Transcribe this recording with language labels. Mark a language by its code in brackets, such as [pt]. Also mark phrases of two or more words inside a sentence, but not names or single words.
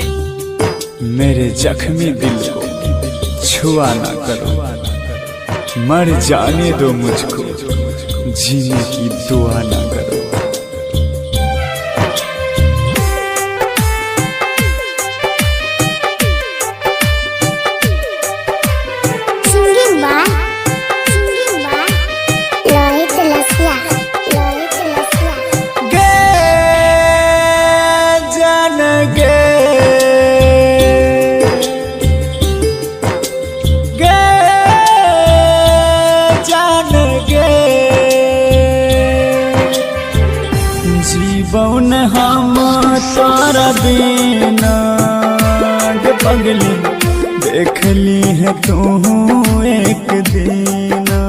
[hi] मेरे जख्मी दिल को छुआ ना करो, मर जाने दो मुझको, जीने की दुआ ना करो। [en] Singing by Lohit Lasya. [hi] गे जान गे गे जान गे जीवन हम तारा बिना गे पगली देख ली है तू एक दिन।